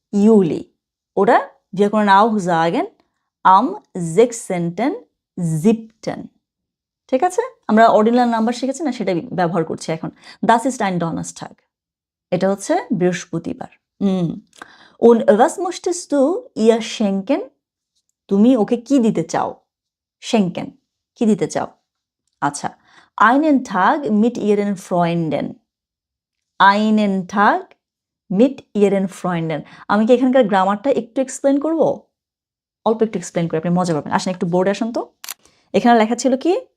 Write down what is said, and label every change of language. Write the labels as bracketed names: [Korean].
[German] Juli oder wir können auch sagen am 16.7. [Bangla] ঠিক আছে, আমরা অর্ডিনাল নাম্বার শিখেছি না, সেটা ব্যবহার করছি এখন। [German] Das ist ein Donnerstag, [Bangla] এটা হচ্ছে বৃহস্পতিবার। [German] Und was möchtest du ihr schenken? [Bangla] তুমি ওকে কি দিতে চাও? schenken, কি দিতে চাও? [German] আচ্ছা, einen Tag mit ihren Freunden, einen Tag mit ihren Freunden। [Bangla] আমি কি এখানকার গ্রামারটা একটু এক্সপ্লেন করব? অল্প একটু এক্সপ্লেন করে আপনি মজা পাবেন। আসেন একটু বোর্ডে আসুন তো। এখানে লেখা ছিল কি?